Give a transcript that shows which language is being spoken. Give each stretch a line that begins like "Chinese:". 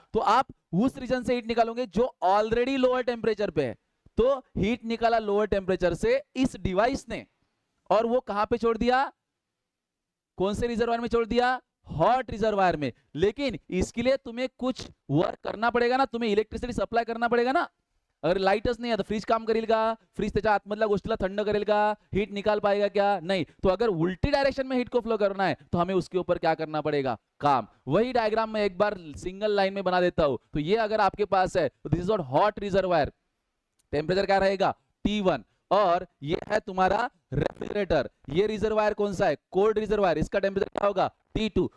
Hindi: तो आप उस रीजन से हीट निकालोगे जो ऑलरेडी लोअर टेम्परेचर पे है. तो हीट निकाला लोअर टेम्परेचर से इस डिवाइस ने, और वो कहां पे छोड़ दिया, कौन से रिजर्वायर में छोड़ दिया, हॉट रिजर्वायर में. लेकिन इसके लिए तुम्हें कुछ वर्क करना पड़ेगा ना, तुम्हें इलेक्ट्रिसिटी सप्लाय करना पड़ेगा ना.
Marathi: अगर लाईटच नाही आहे तर फ्रीज काम करेल का, फ्रीज त्याच्या आतमधल्या गोष्टीला थंड करेल का,
Hindi: हीट निकाल पाएगा क्या, नहीं. तो अगर उल्टी डायरेक्शन में हीट को फ्लो करना है तो हमें उसके ऊपर क्या करना पड़ेगा, काम. वही डायग्राम में एक बार सिंगल लाइन में बना देता हूं. तो ये अगर आपके पास है तो this is not hot reservoir, temperature क्या रहेगा, T1. और ये है तुम्हारा रेफ्रिजरेटर, ये रिजर्वायर कौन सा है, कोल्ड रिजर्वायर, इसका टेम्परेचर क्या होगा, T2.